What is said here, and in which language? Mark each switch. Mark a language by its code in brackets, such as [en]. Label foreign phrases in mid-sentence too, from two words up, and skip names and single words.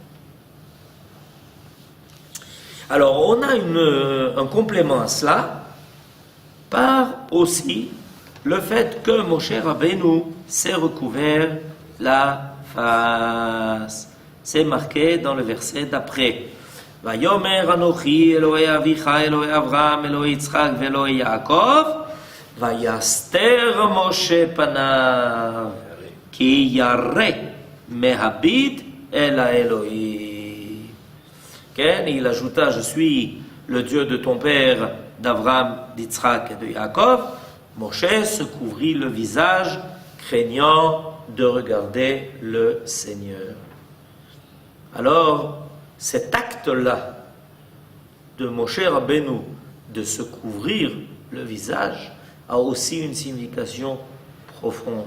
[fr] Alors, on a un complément à cela, par aussi le fait que Moshe Rabbeinu s'est recouvert la face. C'est marqué dans le verset d'après. [he] ויאמר אנכי אלהי אביך אלהי אברהם אלהי יצחק ואלהי יעקב ויסתר משה פניו כי ירא מהביט אל אלהים. [fr] Il ajouta, je suis le Dieu de ton père, d'Avraham, d'Yitzhak et de Yaakov. Moshe se couvrit le visage, craignant de regarder le Seigneur. Alors, cet acte-là de Moshe Rabbeinu, de se couvrir le visage, a aussi une signification profonde.